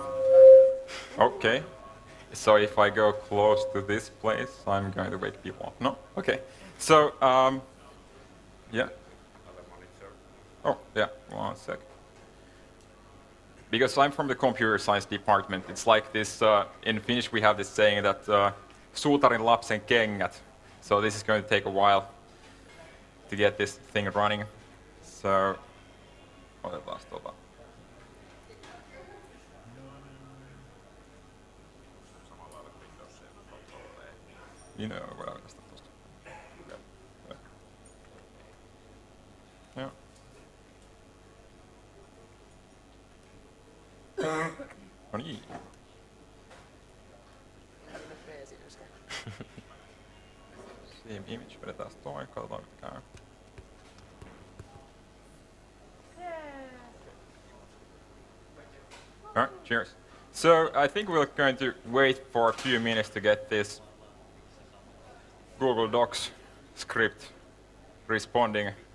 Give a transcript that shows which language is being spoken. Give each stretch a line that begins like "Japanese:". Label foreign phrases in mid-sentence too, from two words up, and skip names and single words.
English: Okay, so if I go close to this place, I'm going to wake people up. No? Okay, so, yeah. Oh, yeah, 1 sec. Because I'm from the computer science department, it's like this, in Finnish we have this saying that
Finnish: suutarin lapsen kengät.
English: So this is going to take a while to get this thing running. So,
Finnish: otetaan tuota.
English: You know,
Finnish: voidaan tästä tuosta. Joo. No niin.
English: Same image,
Finnish: vedetään toi, katsotaan mitä käy.
English: Alright, cheers. So I think we're going to wait for a few minutes to get this Google Docs script responding.